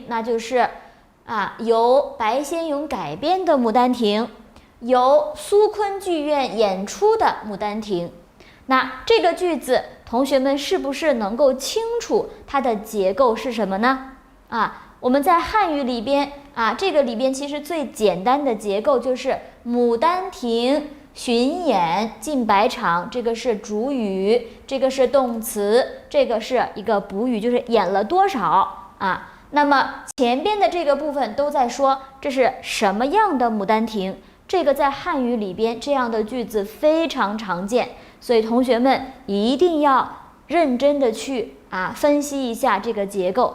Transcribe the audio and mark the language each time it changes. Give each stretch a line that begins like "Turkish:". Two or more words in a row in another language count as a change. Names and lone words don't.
Chinese: 那就是由白先勇改編的牡丹亭，由蘇崑劇院演出的牡丹亭。那這個句子同學們是不是能夠清楚它的結構是什麼呢？我們在漢語裡邊這個裡邊其實最簡單的結構就是牡丹亭巡演近100場，這個是主語，這個是動詞，這個是一個補語，就是演了多少那麼前邊的這個部分都在說這是什麼樣的牡丹亭，這個在漢語裡邊這樣的句子非常常見，所以同學們一定要認真的去分析一下這個結構。